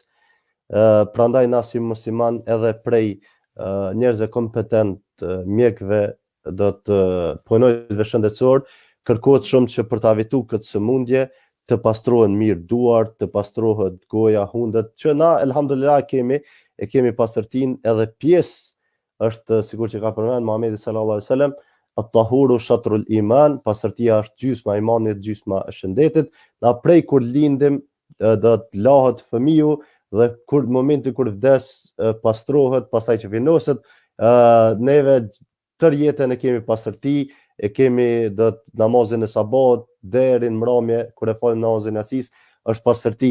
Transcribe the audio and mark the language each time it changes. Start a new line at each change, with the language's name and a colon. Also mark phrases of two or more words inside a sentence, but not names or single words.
Albanian: Prandaj na si musliman edhe prej njerëzve kompetent, mjekëve, do të punojësve shëndetësor, kërkohet shumë që për ta evitu këtë sëmundje të pastrohen mirë duart, të pastrohet goja, hundet, që na elhamdulillah kemi pastërtinë, edhe pjesë është sikur që ka përmend Muhamedi
Arabic: صلى الله عليه وسلم, الطهور شطر الإيمان,
Albanian: pastërtia është gjysma e imanit, gjysma e shëndetit. Na prej kur lindim do të lahet fëmiu dhe momenti kur vdes pastrohet, pastaj që vinoset, neve tër jetën e kemi pastërti, e kemi do të namazin e sabat deri në mbrëmje kur e falim namazin e yacis, është pastërti.